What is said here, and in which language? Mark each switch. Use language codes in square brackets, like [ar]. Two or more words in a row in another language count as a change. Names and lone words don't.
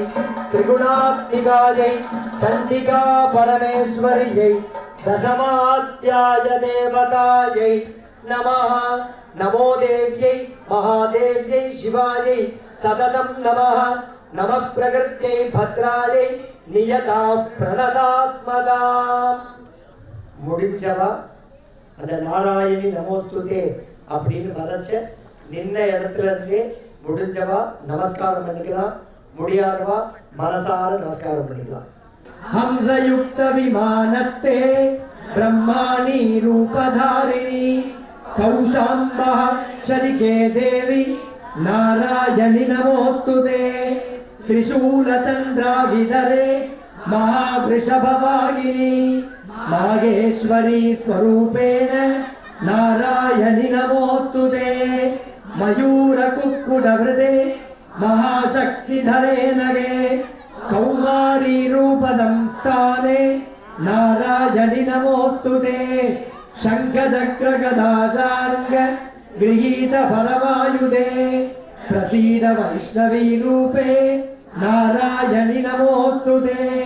[sa] त्रिगुणात्मिकायै चण्डिका परमेश्वर्यै दशमाध्याय देवतायै नमः नमो देव्यै महादेव्यै शिवायै सततं नमः नमः प्रकृत्यै भद्रायै नियता प्रणतास्मदा [ta] முடிஞ்சவா அந்த [sa] नारायणि नमोऽस्तुते [ta] அப்படின்னு வரச்ச நின்ன இடத்துல இருந்தே முடிஞ்சவா நமஸ்காரம் பண்ணிக்கலாம், முடியாதவா மனசார நமஸ்காரம் பண்ணிக்கலாம். [sa] हंसयुक्त विमानस्थे ब्रह्माणि रूपधारिणि कौशाम्भः क्षरिके देवि नारायणि नमोऽस्तुते त्रिशूल चंद्रागिधरे महावृषभवाहिनी माहेश्वरी स्वरूपेण नारायणि नमोस्तुते मयूर कुक्कुटवृते महाशक्तिधरे नगे कौमारी रूपदंस्थाने नारायणि नमोस्तुते शंखचक्र गदाचार्ग गृहीत परमायुधे प्रसीद वैष्णवी रूपे नारायणि नमोस्तुते